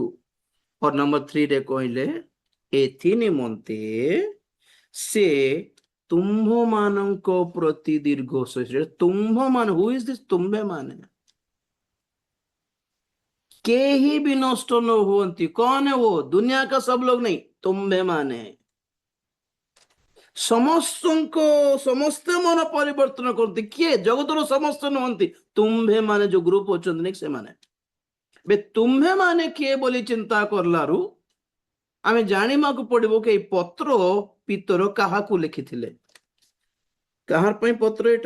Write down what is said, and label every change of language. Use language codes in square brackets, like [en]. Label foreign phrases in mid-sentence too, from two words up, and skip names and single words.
[or] ନମ୍ବର 3ରେ କହିଲେ ଏଥି ନିମନ୍ତେ ସେ ତୁମ୍ଭମାନଙ୍କ ପ୍ରତି ଦୀର୍ଘ ସହିଷ୍ଣୁ। ତୁମ୍ଭ ମାନେ, [en] who is this [or] ତୁମ୍ଭେ ମାନେ? କେହି ବି ନଷ୍ଟ ନ ହୁଅନ୍ତି। [hi] कौन है वो? दुनिया का सब लोग नहीं, [or] ତୁମ୍ଭେ ମାନେ। ସମସ୍ତେ ମନ ପରିବର୍ତ୍ତନ କରନ୍ତି। କିଏ? ଜଗତର ସମସ୍ତେ ନୁହନ୍ତି, ତୁମ୍ଭେ ମାନେ ଯୋଉ ଗ୍ରୁପ ଅଛନ୍ତି ନାଇଁ ସେମାନେ। ତୁମ୍ଭେ ମାନେ କିଏ ବୋଲି ଚିନ୍ତା କରଲାରୁ ଆମେ ଜାଣିବାକୁ ପଡିବ କି ଏଇ ପତ୍ର ପିତର କାହାକୁ ଲେଖିଥିଲେ, କାହାର ପାଇଁ ପତ୍ର ଏଟା?